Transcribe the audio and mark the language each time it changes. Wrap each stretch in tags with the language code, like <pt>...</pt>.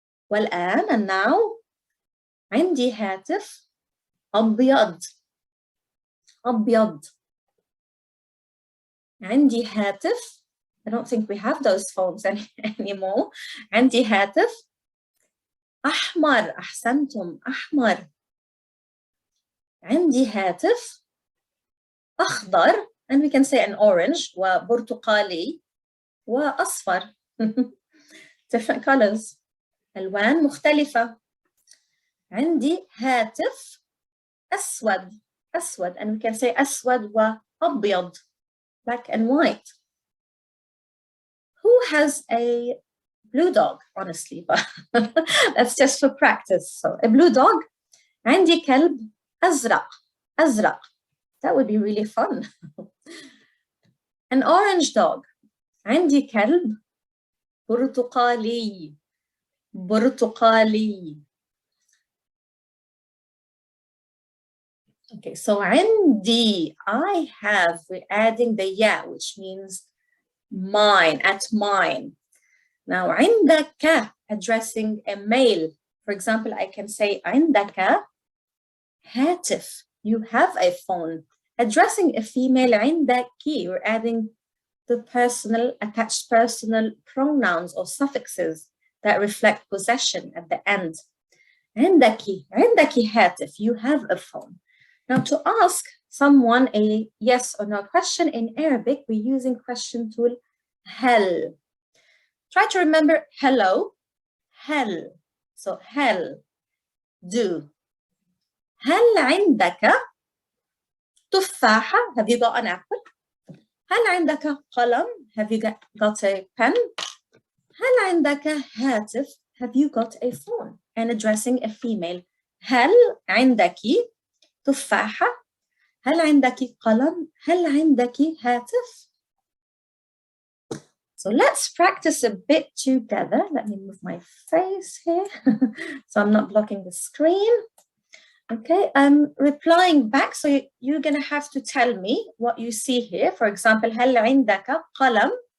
<ar>والآن</ar> <en>and now</en> <ar>عندي هاتف أبيض, أبيض. عندي هاتف,</ar> <en>I don't think we have those phones anymore.</en> <ar>عندي هاتف أحمر, أحسنتم, أحمر. عندي هاتف أخضر,</ar> <en>and we can say an orange,</en> <ar>وبرتقالي, وأصفر.</ar> <en>Different colors.</en> <ar>ألوان مختلفة. عندي هاتف أسود, أسود,</ar> <en>and we can say</en> <ar>أسود وأبيض,</ar> <en>black and white. Who has a blue dog, honestly, but that's just for practice. So a blue dog.</en> <ar>عندي كلب أزرق, أزرق.</ar> <en>That would be really fun. An orange dog.</en> <ar>عندي كلب برتقالي, برتقالي.</ar> <en>Okay, so</en> <ar>عندي,</ar> <en>I have, we're adding the ya, which means mine, at mine. Now عندك, addressing a male. For example, I can say</en> <ar>عندك هاتف,</ar> <en>you have a phone. Addressing a female</en> <ar>عندكي,</ar> <en>we're adding the personal, attached personal pronouns or suffixes that reflect possession at the end.</en> <ar>عندكي, عندكي هاتف,</ar> <en>you have a phone. Now to ask someone a yes or no question in Arabic, we're using question tool هل. Try to remember hello, هل. So هل, do.</en> <ar>هل عندك تفاحة?</ar> <en>Have you got an apple?</en> <ar>هل عندك قلم?</ar> <en>Have you got a pen?</en> <ar>هل عندك هاتف?</ar> <en>Have you got a phone? And addressing a female.</en> <ar>هل عندك تفاحة؟ هل عندك قلم؟ هل عندك هاتف?</ar> <en>So let's practice a bit together. Let me move my face here so I'm not blocking the screen. Okay, I'm replying back, so you're going to have to tell me what you see here. For example,</en> <ar>هل عندك قلم?</ar>